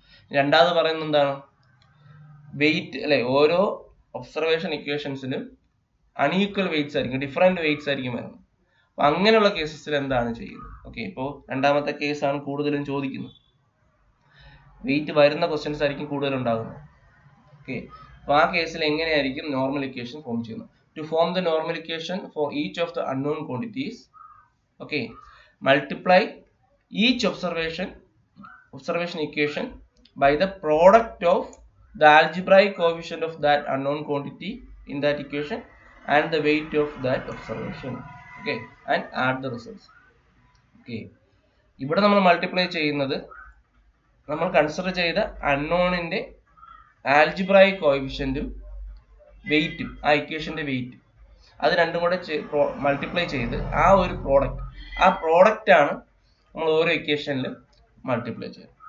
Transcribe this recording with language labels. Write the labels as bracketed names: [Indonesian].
[Malayalam] രണ്ടാമത് പറയുന്നത് എന്താണ്, വെയിറ്റ് അല്ലെ, ഓരോ ഒബ്സർവേഷൻ ഇക്വേഷൻസിനും അൺഈക്വൽ വെയിറ്റ്സ് ആയിരിക്കും, ഡിഫറെന്റ് വെയിറ്റ്സ് ആയിരിക്കും വരുന്നത്. അപ്പൊ അങ്ങനെയുള്ള കേസസിൽ എന്താണ് ചെയ്യുന്നത്? ഓക്കെ, ഇപ്പോൾ രണ്ടാമത്തെ കേസാണ് കൂടുതലും ചോദിക്കുന്നത്, വെയിറ്റ് വരുന്ന ക്വസ്റ്റ്യൻസ് ആയിരിക്കും കൂടുതൽ ഉണ്ടാകുന്നത്. ഓക്കെ, അപ്പോൾ ആ കേസിൽ എങ്ങനെയായിരിക്കും നോർമൽ ഇക്വേഷൻ ഫോം ചെയ്യുന്നത്? [English] To form the normal equation for each of the unknown quantities, okay, multiply each observation equation by the product of the algebraic coefficient of that unknown quantity in that equation and the weight of that observation. Okay, and add the results. [Malayalam] Okay, ഇവിടെ നമ്മൾ multiply ചെയ്യുന്നത് നമ്മൾ consider ചെയ്ത അൺനോണിന്റെ algebraic കോഎഫിഷ്യന്റും വെയിറ്റും, ആ ഇക്വേഷന്റെ wait, അത് രണ്ടും കൂടെ മൾട്ടിപ്ലൈ ചെയ്ത് ആ ഒരു പ്രോഡക്റ്റ് ആണ് നമ്മൾ ഓരോ ഇക്വേഷനിലും മൾട്ടിപ്ലൈ ചെയ്യുന്നത്.